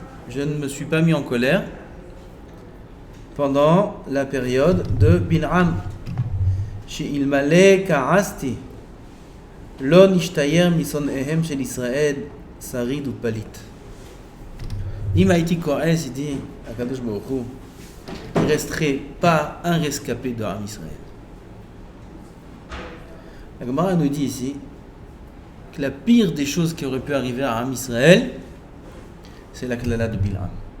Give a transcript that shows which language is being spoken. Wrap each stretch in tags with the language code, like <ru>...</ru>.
<fr>Je ne me suis pas mis en colère pendant la période de Bil'am.</fr> <he>שאלמלא כעסתי לא נשתייר משונאיהם של ישראל שריד ופליט. אם הייתי כועס,</he> <fr>il dit הקדוש ברוך הוא, il ne resterait pas un rescapé de Am Israël. La Gemara nous dit ici que la pire des choses qui aurait pu arriver à Am Israël, c'est la klala de Bil'am.</fr>